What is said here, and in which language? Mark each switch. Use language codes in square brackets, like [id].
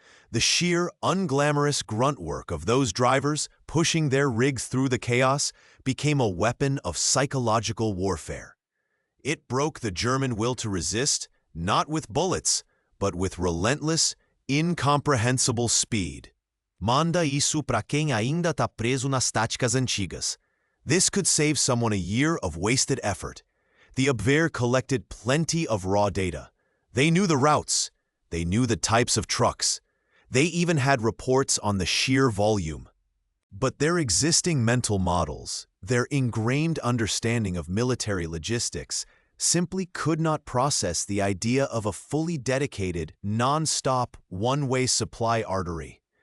[en] The sheer, unglamorous grunt work of those drivers pushing their rigs through the chaos became a weapon of psychological warfare. It broke the German will to resist, not with bullets, but with relentless, incomprehensible speed. [pt] Manda isso pra quem ainda tá preso nas táticas antigas. [en] This could save someone a year of wasted effort. The Abwehr collected plenty of raw data. They knew the routes. They knew the types of trucks. They even had reports on the sheer volume. But their existing mental models, their ingrained understanding of military logistics, simply could not process the idea of a fully dedicated, non-stop, one-way supply artery.